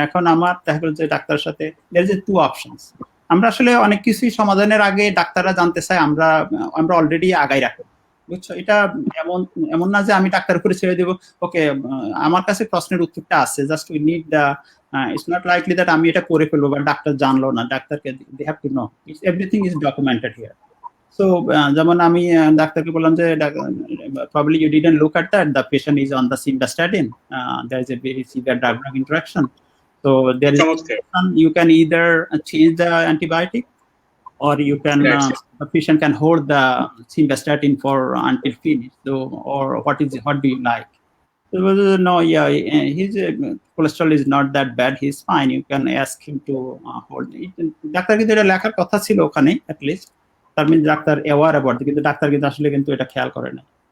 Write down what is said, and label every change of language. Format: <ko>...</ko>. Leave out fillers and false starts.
<bn>এখন আমার দেখা গেল যে ডাক্তারের সাথে</bn> <en>there is two options,</en> <bn>আমরা আসলে অনেক কিছুই সমাধানের আগে ডাক্তাররা জানতে চায়, আমরা অলরেডি আগাই রাখি, বুঝছো। এটা এমন না যে আমি ডাক্তার করে ছেড়ে দেবো, ওকে আমার কাছে প্রশ্নের উত্তরটা আছে,</bn> <en>just we need the, it's not likely that</en> <bn>আমি এটা করে ফেলবো বা ডাক্তার জানলো না, ডাক্তারকে</bn> <en>They have to know everything is documented here.</en> <bn>So যেমন আমি ডাক্তারকে বললাম যে</bn> <en>probably you didn't look at that, the patient is on the simvastatin, there is a very severe drug interaction, so there is you can either change the antibiotic, or you can the patient can hold the simvastatin for until finish. So, or what do you like? So, no, yeah, his cholesterol is not that bad, he's fine, you can ask him to hold it.</en> <bn>Doctor কিন্তু এটা লেখার কথা ছিল ওখানে, at least তার মানে doctor</bn> <en>aware about,</en> <bn>কিন্তু doctor কিন্তু আসলে কিন্তু এটা খেয়াল করে না।</bn>